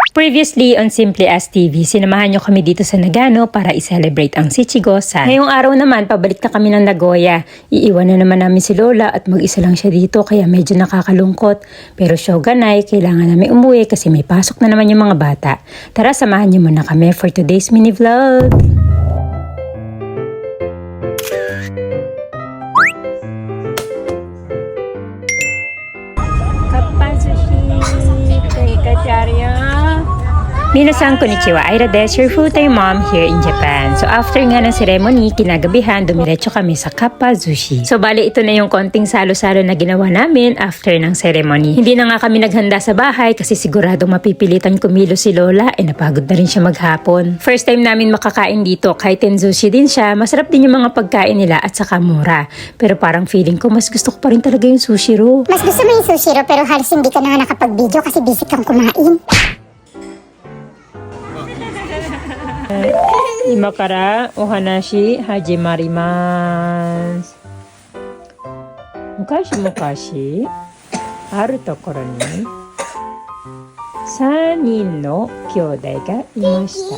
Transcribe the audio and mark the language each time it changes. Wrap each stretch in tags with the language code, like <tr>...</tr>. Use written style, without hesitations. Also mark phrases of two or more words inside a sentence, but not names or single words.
<en>Previously on Simply As TV,</en> <tl>sinamahan nyo kami dito sa Nagano para i-celebrate ang Shichigo-san. Ngayong araw naman, pabalik na kami ng Nagoya. Iiwan na naman namin si Lola at mag-isa lang siya dito kaya medyo nakakalungkot. Pero shoganay, kailangan namin umuwi kasi may pasok na naman yung mga bata. Tara, samahan nyo muna kami</tl> <en>for today's mini vlog.</en> <ja>皆さんこんにちは、アイラです,</ja> <en>your full-time mom here in Japan.</en> <tl>So after nga ng ceremony, kinagabihan, dumiretso kami sa Kappa Sushi. So bali ito na yung konting salo-salo na ginawa namin after ng ceremony. Hindi na nga kami naghanda sa bahay kasi siguradong mapipilitan kumilo si Lola napagod na rin siya maghapon.</tl> <en>First time</en> <tl>namin makakain dito, kaiten sushi din siya. Masarap din yung mga pagkain nila at saka mura. Pero parang feeling ko mas gusto ko pa rin talaga yung sushi ro. Mas gusto mo yung sushi ro pero halos hindi ka na nga nakapag-video kasi busy kang kumain.</tl> <ja>今からお話始まります。昔々あるところに3人の兄弟がいました。</ja>